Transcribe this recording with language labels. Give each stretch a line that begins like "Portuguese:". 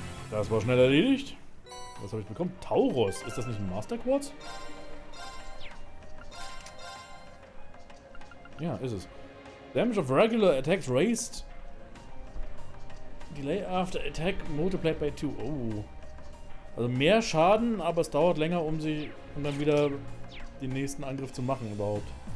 German: Das war schnell erledigt. Was habe ich bekommen? Taurus. Ist das nicht ein Master Quartz? Ja, ist es.
English: Damage of regular attacks raised. Delay after attack multiplied by 2. Oh.
German: Also mehr Schaden, aber es dauert länger, um dann wieder den nächsten Angriff zu machen überhaupt.